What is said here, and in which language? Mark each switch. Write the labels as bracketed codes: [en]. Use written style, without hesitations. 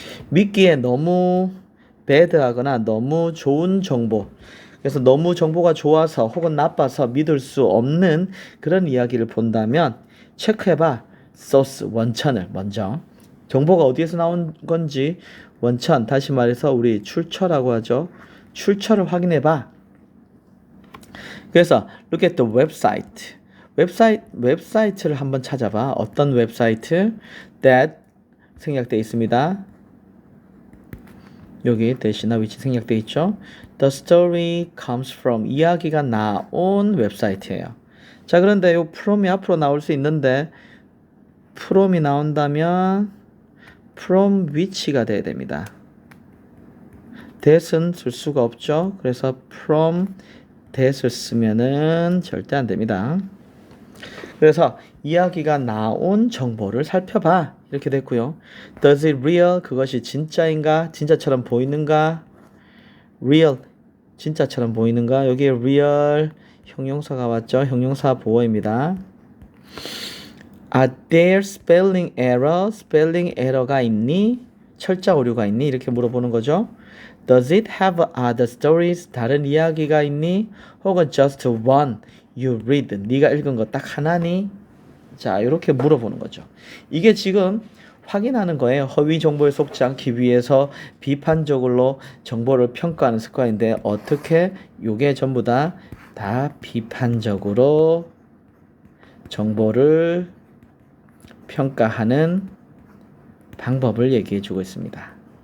[ko] 믿기에 너무 배드하거나 너무 좋은 정보 그래서 너무 정보가 좋아서 혹은 나빠서 믿을 수 없는 그런 이야기를 본다면 체크해봐. 소스 원천을 먼저 정보가 어디에서 나온 건지 원천 다시 말해서 우리 출처라고 하죠. 출처를 확인해봐. 그래서 [en] look at the website. [ko] 웹사이트를 한번 찾아봐. 어떤 웹사이트? that 생략되어 있습니다. 여기 대시나 위치 생략되어 있죠. [en] The story comes from [ko] 이야기가 나온 웹사이트예요. 자, 그런데 이 from이 앞으로 나올 수 있는데 from이 나온다면 from which가 돼야 됩니다. that은 쓸 수가 없죠. 그래서 from that을 쓰면은 절대 안 됩니다. 그래서 이야기가 나온 정보를 살펴봐. 이렇게 됐고요. [en] Does it real? [ko] 그것이 진짜인가? 진짜처럼 보이는가? real. 진짜처럼 보이는가? 여기에 real 형용사가 왔죠. 형용사 보어입니다. [en] Are there spelling error? [ko] spelling error가 있니? 철자 오류가 있니? 이렇게 물어보는 거죠. [en] Does it have other stories? [ko] 다른 이야기가 있니? 혹은 [en] just one you read? [ko] 네가 읽은 거 딱 하나니? 자, 이렇게 물어보는 거죠. 이게 지금 확인하는 거예요. 허위 정보에 속지 않기 위해서 비판적으로 정보를 평가하는 습관인데 어떻게 요게 전부 다 비판적으로 정보를 평가하는 방법을 얘기해 주고 있습니다.